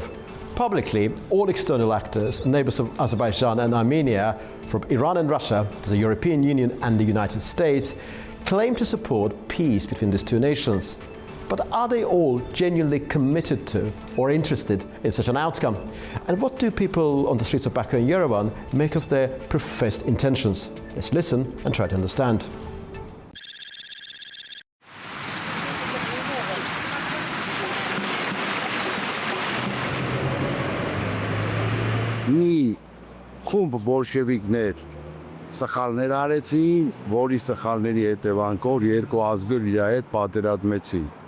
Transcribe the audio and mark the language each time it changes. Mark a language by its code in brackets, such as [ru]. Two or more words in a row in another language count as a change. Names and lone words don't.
[en] Publicly, all external actors, neighbors of Azerbaijan and Armenia, from Iran and Russia to the European Union and the United States, claim to support peace between these two nations. But are they all genuinely committed to or interested in such an outcome? And what do people on the streets of Baku and Yerevan make of their professed intentions? Let's listen and try to understand. [hy] Մի խումբ բոլշևիկներ սխալներ արեցին, որի սխալների հետևանքով երկու ազգեր իր հետ պատերազմեցին։